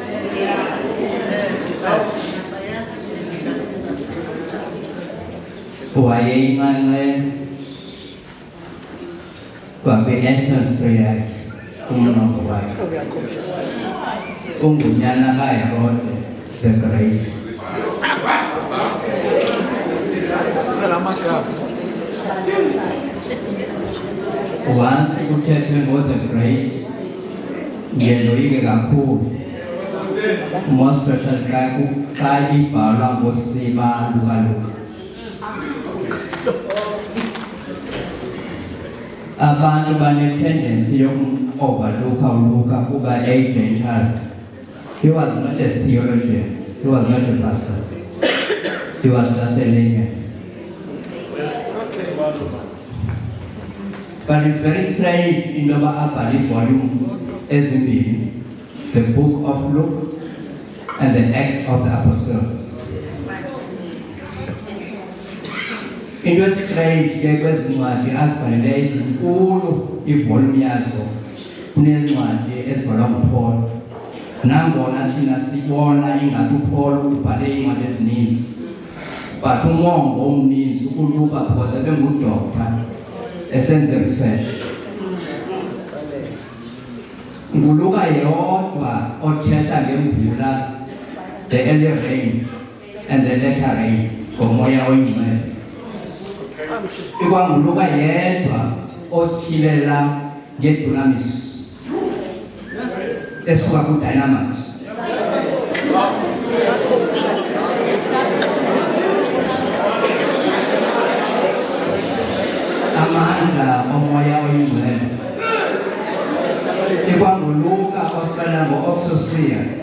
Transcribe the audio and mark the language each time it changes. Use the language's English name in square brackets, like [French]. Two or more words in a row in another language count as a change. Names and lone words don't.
[Xhosa] Wayeyinxanxele kwakwi-essence yakhe, umnombo wakhe. Ungunyana kaHerode the Great. Once kuthethwe ngo-the Great, ngendoyike kakhulu, [English] more special [Xhosa] xa ibhalwa ngosiba lukaLuka. Abantu bane-tendency yokum-overlooka uLuka kuba a-Gentile. [English] He was not a theologian, he was not a pastor, he was just a layman. But it's very strange in the [Xhosa] abhale volume ezimbini, [English] the book of Luke and the Acts of the Apostle. [Xhosa] Into strange ke kwezi ncwadi azibhalele ezinkulu ivolume yazo kunencwadi ezibhalwa nguPaul. Nangona thina sibona ingathi uPaul ubhale iincwadi ezininzi, but umongo omninzi uLuka because ebengudoctor esenze research. nguLuka yedwa othetha ngemvula, [English] the early rain and the latter rain [Xhosa] ngomoya oyingcwele. IkwanguLuka yedwa osithilela ngedunamis. esuka ku-Dynamics. Amandla omoya oyingcwele ikwanguluka osiqala ngo-Oxosia.